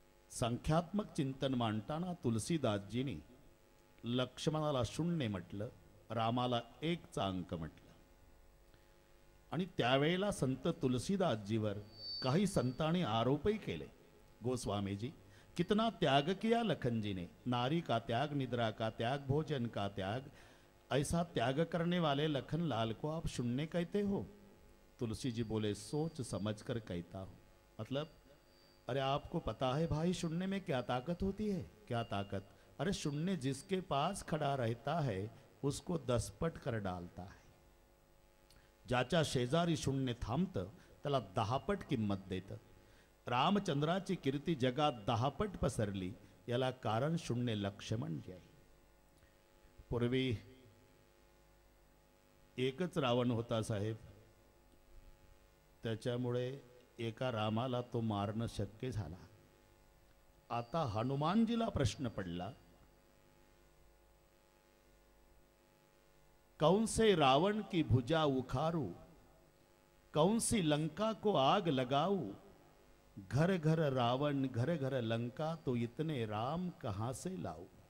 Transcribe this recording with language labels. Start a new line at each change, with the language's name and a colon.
Marathi: संख्यात्मक चिंतन मांडताना तुलसीदासजींनी लक्ष्मणाला 0 म्हटलं, रामाला 1चा अंक म्हटलं. आणि त्यावेळेला संत तुलसीदासजीवर काही संतांनी आरोपही केले.
Hindi: गोस्वामी जी, कितना त्याग किया लखन जी ने, नारी का त्याग, निद्रा का त्याग, भोजन का त्याग, ऐसा त्याग करने वाले लखन लाल को आप 0 कहते हो? तुलसी जी बोले, सोच समझ कर कहता हूं. मतलब, अरे आपको पता है भाई 0 में क्या ताकत होती है? क्या ताकत? अरे 0 जिसके पास खड़ा रहता है उसको 10 पट कर डालता है.
Marathi: ज्याच्या शेजारी 0 थांबतं त्याला 10 पट किंमत देतं. रामचंद्राची कीर्ती जगात 10 पट पसरली, याला कारण 0 लक्ष्मण जे आहे. पूर्वी एकच रावण होता साहेब, त्याच्यामुळे एका रामाला तो मारणं शक्य झाला. आता हनुमानजीला प्रश्न पडला,
Hindi: कौन से रावण की भुजा उखारू, कौन सी लंका को आग लगाऊ, घर घर रावण घर घर लंका, तो इतने राम कहां से लाऊ.